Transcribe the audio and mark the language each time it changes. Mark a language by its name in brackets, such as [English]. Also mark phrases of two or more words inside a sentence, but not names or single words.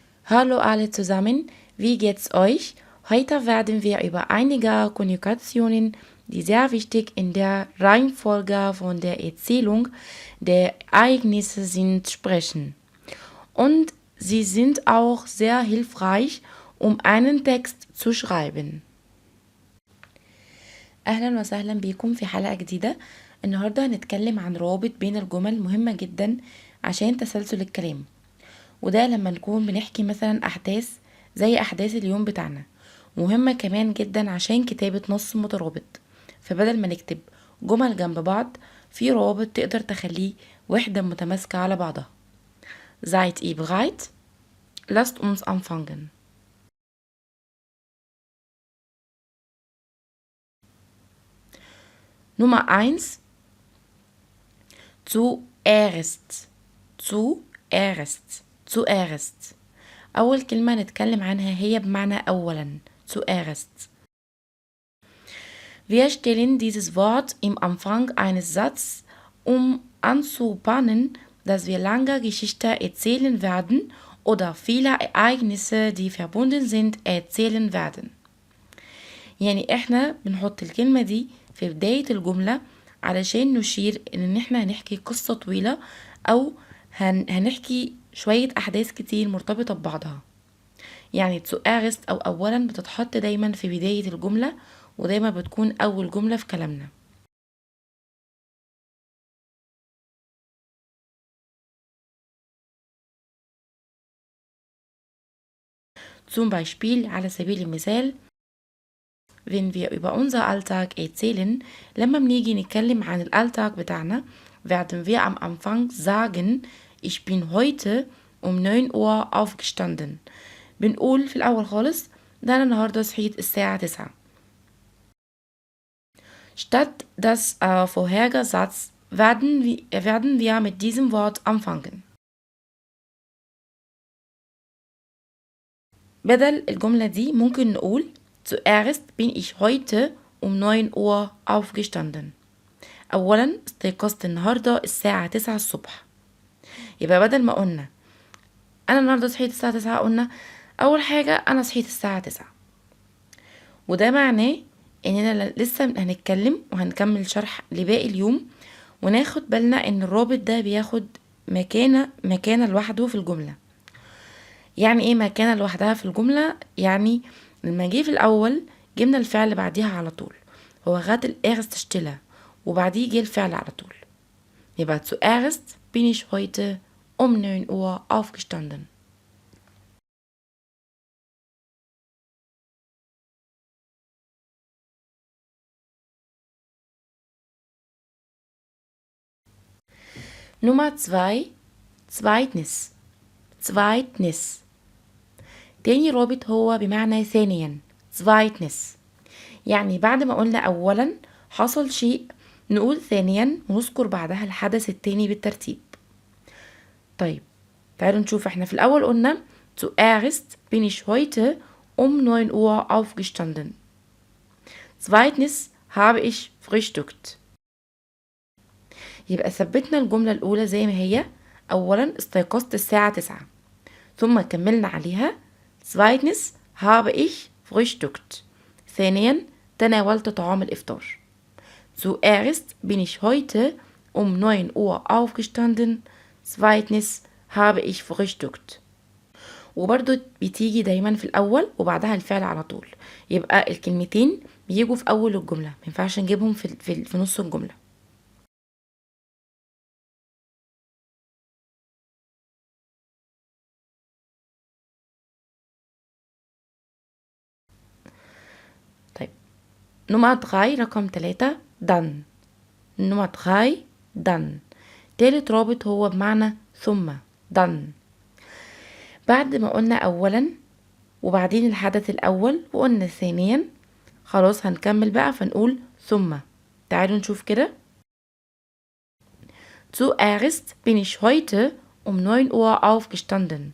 [German] Hallo alle zusammen, wie geht's euch? Heute werden wir über einige Konjugationen, die sehr wichtig in der Reihenfolge von der Erzählung der Ereignisse sind, sprechen. Und sie sind auch sehr hilfreich, um einen Text zu schreiben. [Arabic] أهلا وسهلا بيكم في حلقة جديدة. النهاردة هنتكلم عن روابط بين الجمل مهمة جدا عشان تسلسل الكلام، وده لما نكون بنحكي مثلا أحداث زي أحداث اليوم بتاعنا. مهمة كمان جدا عشان كتابة نص مترابط، فبدل ما نكتب جمل جنب بعض في روابط تقدر تخليه وحدة متماسكة على بعضها. [German] Seid ihr bereit? Lasst uns anfangen. Nummer 1. Zuerst. Zuerst. [Arabic] أول كلمة نتكلم عنها هي بمعنى أولا. [German] Zuerst. Wir stellen dieses Wort im Anfang eines Satzes, um anzubahnen, dass wir lange Geschichte erzählen werden oder viele Ereignisse, die verbunden sind, erzählen werden. [Arabic] يعني احنا بنحط الكلمة دي في بداية الجملة علشان نشير ان احنا هنحكي قصة طويلة او هنحكي شوية احداث كتير مرتبطة ببعضها. يعني zuerst او اولا بتتحط دايما في بداية الجملة، ودايما بتكون اول جملة في كلامنا. [German] Zum Beispiel [Arabic] على سبيل المثال [German] wenn wir über unser Alltag erzählen، [Arabic] لما بنيجي نتكلم عن الألتاج بتاعنا [German] werden wir am Anfang sagen ich bin heute um 9 Uhr aufgestanden. [Arabic] بنقول في الأول خالص ده أنا النهاردة صحيت الساعة 9. [German] Statt das vorherige Satz werden wir mit diesem Wort anfangen. [Arabic] بدل الجملة دي ممكن نقول [German] Zuerst bin ich heute um 9 Uhr aufgestanden. [Arabic] أولا استيقظت النهاردة الساعة 9 الصبح. يبقى بدل ما قلنا أنا النهاردة صحيت الساعة 9 قلنا أول حاجة أنا صحيت الساعة 9. وده معناه إننا لسه هنتكلم وهنكمل شرح لباقي اليوم، وناخد بالنا إن الرابط ده بياخد مكانة لوحده في الجملة. يعني إيه مكانة لوحدها في الجملة؟ يعني لما جه في الأول جبنا الفعل بعديها على طول، هو غات الإرست Stille وبعديه جه الفعل على طول. [German] يبقى zuerst bin ich heute um 9 Uhr aufgestanden. Nummer 2. zweitens. [Arabic] تاني رابط هو بمعنى ثانيا. zweitens يعني بعد ما قلنا أولا حصل شيء نقول ثانيا ونذكر بعدها الحدث التاني بالترتيب. طيب تعالوا نشوف. احنا في الأول قلنا [German] zuerst bin ich heute um 9 Uhr aufgestanden. zweitens habe ich frühstückt. [Arabic] يبقى ثبتنا الجملة الأولى زي ما هي. أولا استيقظت الساعة 9، ثم كملنا عليها [German] zweitens habe ich frühstückt. [Arabic] ثانيا تناولت طعام الإفطار. [German] Zuerst bin ich heute um 9 Uhr aufgestanden. zweitens habe ich frühstückt. [Arabic] وبرضو بتيجي دايما في الأول وبعدها الفعل على طول. يبقى الكلمتين بيجوا في أول الجملة، مينفعش نجيبهم في نص الجملة. طيب Nummer 3 رقم 3 dann. [German] Nummer 3 dann. [Arabic] تالت رابط هو بمعنى ثم. dann. بعد ما قلنا أولا وبعدين الحدث الأول وقلنا ثانيا، خلاص هنكمل بقى فنقول ثم. تعالوا نشوف كده. [German] Zuerst bin ich heute um 9 Uhr aufgestanden.